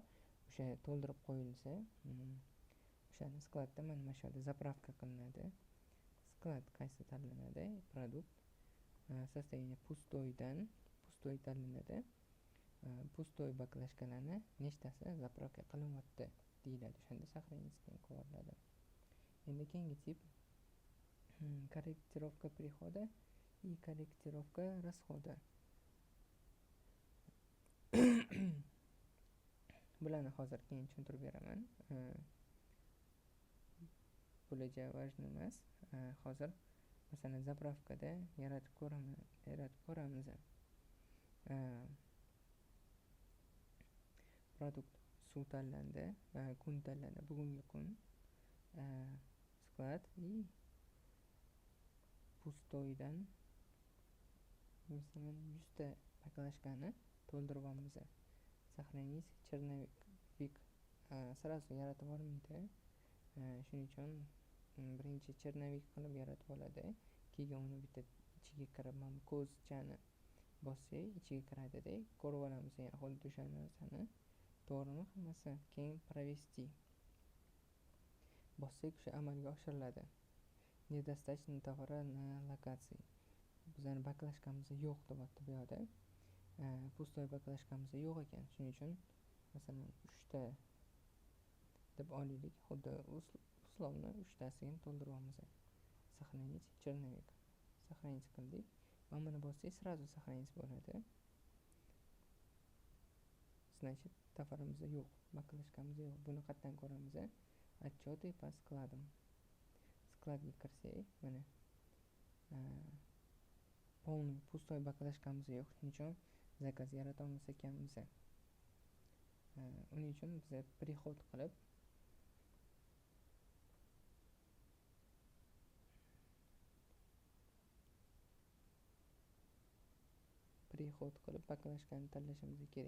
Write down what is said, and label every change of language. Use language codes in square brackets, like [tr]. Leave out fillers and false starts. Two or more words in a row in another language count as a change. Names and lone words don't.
[uz] O'sha to'ldirib qo'yilsa, o'shani skladda mana shu yerda zapravka qilinadi. qaysi tanlanadi? Produkt состояние pustoy tanlanadi. Pustoy baklashkalarni nechtasi zapravka qilinyapti deyiladi. O'shanda сохранить qilinadi. Endi keyingi tip [ru] korrектировка прихода и korrектировка расхода. [uz] Bularni hozir keyin tushuntirib beraman. Bularga важно emas. Hozir masalan zapravkada yaratib ko'ramiz. Produkt suv tanlandi, kun tanlandi, bugungi kun, sklad и pustoydan masalan 100 ta baklashkani to'ldiryapmiz. [ru] Сохранить черновик сразу [uz] yaratib olmaydi. Shuning uchun birinchi черновик qilib yaratib oladi. Keyin uni bitta ichiga kirib, mana ko'zchani bossak, ichiga kiradida ko'rib olamiz. Xuddi o'sha narsani. To'g'rimi hammasi? Keyin провести bossak, o'sha amalga oshiriladi. [ru] Недостаточно товара на локации. [uz] Bizning baklashkamiz yo'q deyapti bu yerda. Pustoy baklashkamiz yo'q ekan. Shuning uchun masalan 3 ta deb olaylik. Xuddi uslovni 3 tasini to'ldiryapmiz. [ru] Сохранить черновик. Сохранить qildik. [uz] Mana buni bossak, [ru] сразу сохранить [uz] bo'ladi. Значит, tovarimiz yo'q, baklashkamiz yo'q. Buni qayerdan ko'ramiz? [ru] Отчеты по складам. [uz] Skladga kirsak, mana полный pustoy baklashkamiz yo'q. Shuning uchun zakaz yarata olmas ekanmiz. Uning uchun biz prihod qilib baklashkani tanlashimiz kerak.